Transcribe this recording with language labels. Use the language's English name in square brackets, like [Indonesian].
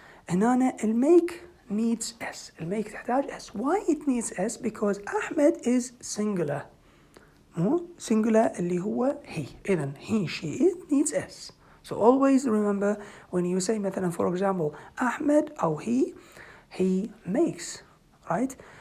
[Arabic] هنا المake needs s. المake تحتاج s. [English] Why it needs s? Because أحمد is singular. [Arabic] مو singular اللي هو he. [English] إذن he she it needs s. So always remember when you say مثلا for example أحمد أو he makes, right?